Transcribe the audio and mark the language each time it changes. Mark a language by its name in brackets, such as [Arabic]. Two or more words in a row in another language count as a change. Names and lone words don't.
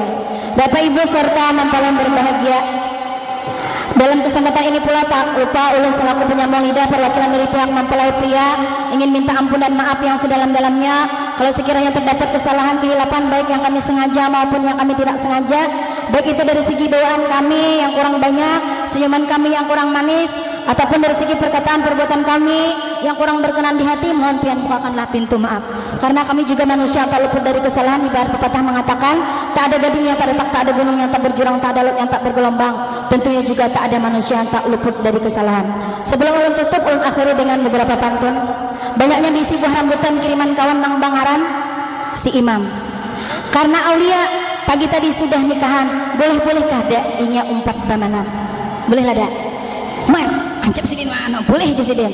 [Indonesian] Bapak Ibu serta mempelai berbahagia, dalam kesempatan ini pula tak lupa ulun selaku penyambung lidah perwakilan dari pihak mempelai pria ingin minta ampun dan maaf yang sedalam-dalamnya kalau sekiranya terdapat kesalahan kehilapan baik yang kami sengaja maupun yang kami tidak sengaja, baik itu dari segi bawaan kami yang kurang banyak, senyuman kami yang kurang manis, ataupun dari segi perkataan perbuatan kami yang kurang berkenan di hati, mohon pian bukakanlah pintu maaf. Karena kami juga manusia tak luput dari kesalahan. Ibarat pepatah mengatakan, tak ada gading yang tak retak, tak ada gunung yang tak berjurang, tak ada laut yang tak bergelombang. Tentunya juga tak ada manusia yang tak luput dari kesalahan. Sebelum ulun tutup, ulun akhiri dengan beberapa pantun. Banyaknya diisi buah rambutan kiriman [Banjar] kawan nang Bangaran si Imam. Karena aulia pagi tadi sudah nikahan, boleh-bolehkah dak inya umpat bamalam? Bolehlah dak. Mar, ancap sidin mana? Boleh itu sidin.